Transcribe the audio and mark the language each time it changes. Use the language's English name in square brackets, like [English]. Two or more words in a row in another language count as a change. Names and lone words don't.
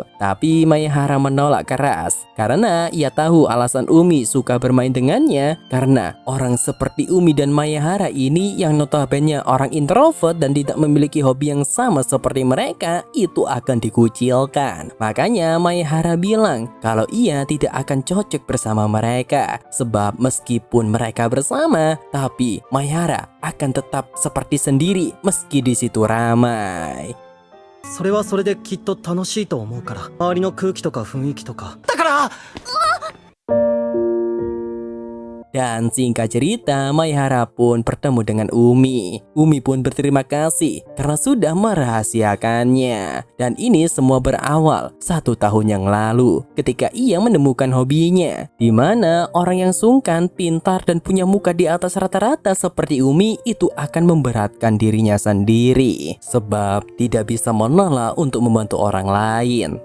[Indonesian] Tapi Maehara menolak keras karena ia tahu alasan Umi suka bermain dengannya, karena orang seperti Umi dan Maehara ini yang notabene orang introvert dan tidak memiliki hobi yang sama seperti mereka itu akan dikucilkan. Makanya Maehara bilang kalau ia tidak akan cocok bersama mereka, sebab meskipun mereka bersama, tapi Maehara akan tetap seperti sendiri meski di situ ramai. [Japanese] それはそれできっと楽しいと思うから、周りの空気とか雰囲気とか。だから [Indonesian] Dan singkat cerita, Maehara pun bertemu dengan Umi. Umi pun berterima kasih karena sudah merahasiakannya. Dan ini semua berawal 1 tahun yang lalu ketika ia menemukan hobinya, di mana orang yang sungkan, pintar, dan punya muka di atas rata-rata seperti Umi itu akan memberatkan dirinya sendiri sebab tidak bisa menolak untuk membantu orang lain.